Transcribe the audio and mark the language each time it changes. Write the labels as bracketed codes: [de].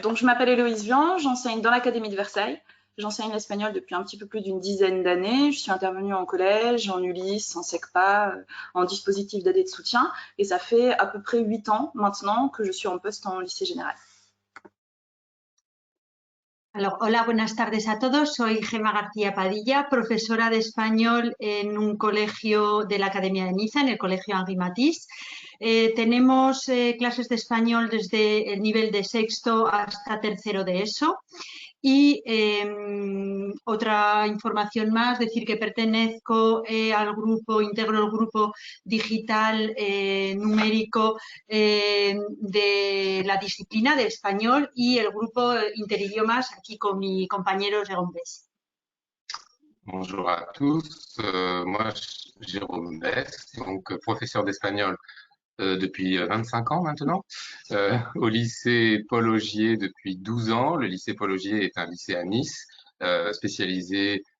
[fr] Donc, je m'appelle Héloïse Vian, j'enseigne dans l'Académie de Versailles. J'enseigne l'espagnol depuis un petit peu plus d'une dizaine d'années. Je suis intervenue en collège, en Ulysse, en SECPA, en dispositif d'aide et de soutien. Et ça fait à peu près 8 ans maintenant que je suis en poste en lycée général. [es] Alors, hola, buenas tardes a todos. Soy Gemma García Padilla, profesora de español en un colegio de la Academia de Niza, en el Colegio Henri Matisse. Tenemos clases de español desde el nivel de sexto hasta tercero de ESO. Y otra información más, decir que pertenezco al grupo, integro el grupo digital numérico de la disciplina de español y el grupo interidiomas aquí con mi compañero Jérôme Bess. [fr] Bonjour à tous, moi Jérôme Bess, donc professeur d'espagnol depuis 25 ans maintenant, au lycée Paul Augier depuis 12 ans. Le lycée Paul Augier est un lycée à Nice, spécialisé